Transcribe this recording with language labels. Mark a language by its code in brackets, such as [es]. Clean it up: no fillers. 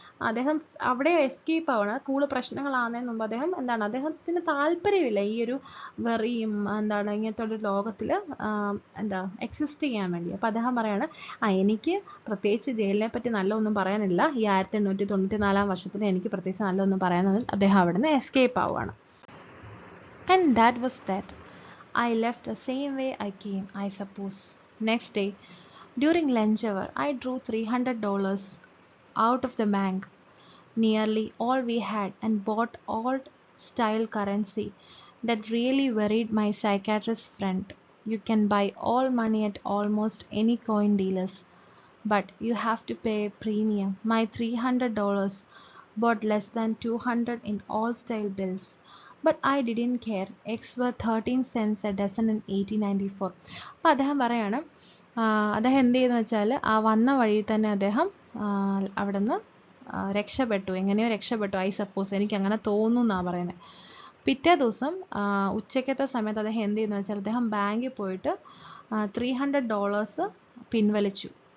[ml] അദ്ദേഹം അവിടെ എസ്കേപ്പ് ആവണം. കൂടുതൽ പ്രശ്നങ്ങളാകുന്നതിന് മുമ്പ് അദ്ദേഹത്തിന് താല്പര്യമില്ല ഈ ഒരു വെറിയും ഇങ്ങനത്തെ ഒരു ലോകത്തിൽ എക്സിസ്റ്റ് ചെയ്യാൻ വേണ്ടി. അപ്പോൾ അദ്ദേഹം പറയാണ്, എനിക്ക് പ്രത്യേകിച്ച് ജയിലിനെ പറ്റി നല്ലതൊന്നും പറയാനില്ല, ഈ 1894 വർഷത്തിൽ എനിക്ക് പ്രത്യേകിച്ച് നല്ലതൊന്നും പറയാനൊന്നും, അദ്ദേഹം അവിടെ നിന്ന് എസ്കേപ്പ് ആവുകയാണ്. [en] And that was that. I left the same way I came, I suppose. Next day, during lunch hour, I drew $300 out of the bank, nearly all we had, and bought old style currency that really worried my psychiatrist friend. You can buy all money at almost any coin dealers, but you have to pay a premium. My $300 bought less than 200 in all style bills. But I didn't care. Eggs were 13 cents a dozen in 1894. [ml] അപ്പോൾ അദ്ദേഹം പറയാണ്, അദ്ദേഹം എന്ത് ചെയ്തെന്ന് വെച്ചാൽ ആ വന്ന വഴിയിൽ തന്നെ അദ്ദേഹം അവിടെ നിന്ന് രക്ഷപ്പെട്ടു, എങ്ങനെയോ രക്ഷപ്പെട്ടു. [en] I suppose, [ml] എനിക്ക് അങ്ങനെ തോന്നുന്നു എന്നാണ് പറയുന്നത്. പിറ്റേ ദിവസം ഉച്ചക്കത്തെ സമയത്ത് അദ്ദേഹം എന്ത് ചെയ്യുന്നു വെച്ചാൽ അദ്ദേഹം ബാങ്കിൽ പോയിട്ട് $300 പിൻവലിച്ചു.